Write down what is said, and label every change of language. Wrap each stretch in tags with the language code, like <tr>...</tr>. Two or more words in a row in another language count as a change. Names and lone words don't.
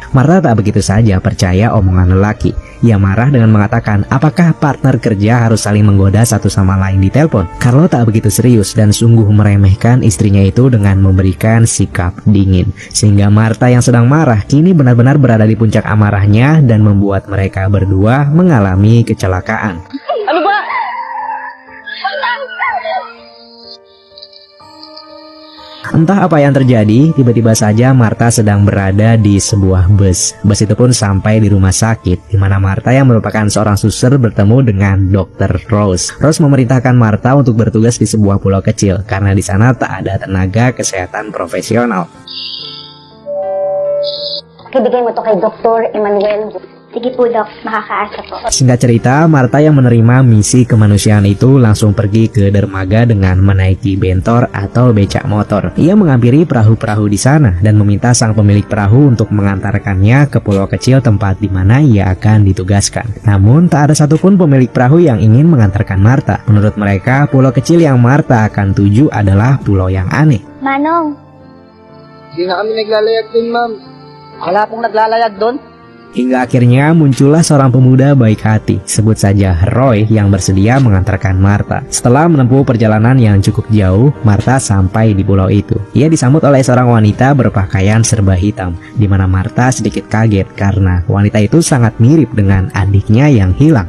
<id>Martha tak begitu saja percaya omongan lelaki. Ia marah dengan mengatakan apakah partner kerja harus saling menggoda satu sama lain di telepon. Carlo tak begitu serius dan sungguh meremehkan istrinya itu dengan memberikan sikap dingin. Sehingga Martha yang sedang marah kini benar-benar berada di puncak amarahnya dan membuat mereka berdua mengalami kecelakaan.</id> <tl>Ano ba?</tl> <id>Entah apa yang terjadi, tiba-tiba saja Martha sedang berada di sebuah bus. Bus itu pun sampai di rumah sakit, di mana Martha yang merupakan seorang suster bertemu dengan Dr. Rose. Rose memerintahkan Martha untuk bertugas di sebuah pulau kecil, karena di sana tak ada tenaga kesehatan profesional.</id> <tl>Pakibigay mo to kay Dr. Emmanuel. Sige po, Doc. Makakaasa po.</tl> <id>Singkat cerita, Martha yang menerima misi kemanusiaan itu langsung pergi ke dermaga dengan menaiki bentor atau becak motor. Ia menghampiri perahu-perahu di sana dan meminta sang pemilik perahu untuk mengantarkannya ke pulau kecil tempat di mana ia akan ditugaskan. Namun, tak ada satupun pemilik perahu yang ingin mengantarkan Martha. Menurut mereka, pulau kecil yang Martha akan tuju adalah pulau yang aneh.</id> <tl>Manong, Hindi na kami naglalayag dun, ma'am. Wala pong naglalayag dun.</tl> <id>Hingga akhirnya muncullah seorang pemuda baik hati, sebut saja Roy, yang bersedia mengantarkan Martha. Setelah menempuh perjalanan yang cukup jauh, Martha sampai di pulau itu. Ia disambut oleh seorang wanita berpakaian serba hitam, di mana Martha sedikit kaget karena wanita itu sangat mirip dengan adiknya yang hilang.</id>